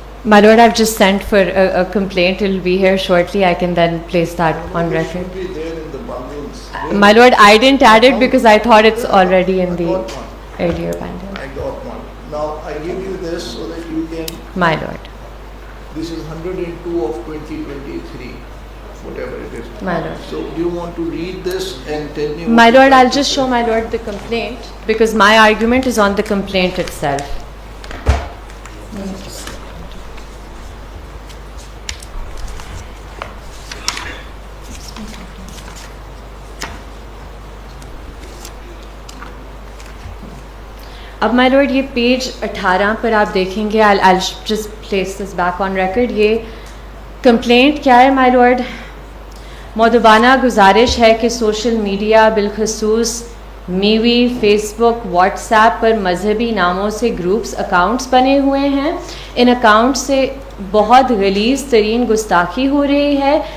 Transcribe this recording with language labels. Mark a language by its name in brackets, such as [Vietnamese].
[English] My lord, I've just sent for a complaint. It will be here shortly. I can then place that on record. It should be there in the bundles. My lord, I didn't add it because I thought it's already in the I got one. earlier bundle. I got one. Now I give you this so that you can. My lord. This is 102 of 2023, whatever it is. My lord. So do you want to read this and tell me? My lord, I'll just show my lord the complaint because my argument is on the complaint itself. [Urdu] اب مائی lord یہ page 18 پر آپ دیکھیں گے. [English] I'll just place this back on record. [Urdu] یہ complaint کیا ہے مائی lord? مؤدبانہ گزارش ہے کہ سوشل میڈیا بالخصوص میوی، فیس بک، واٹس ایپ پر مذہبی ناموں سے گروپس اکاؤنٹس بنے ہوئے ہیں. ان اکاؤنٹ سے بہت غلیظ ترین گستاخی ہو رہی ہے.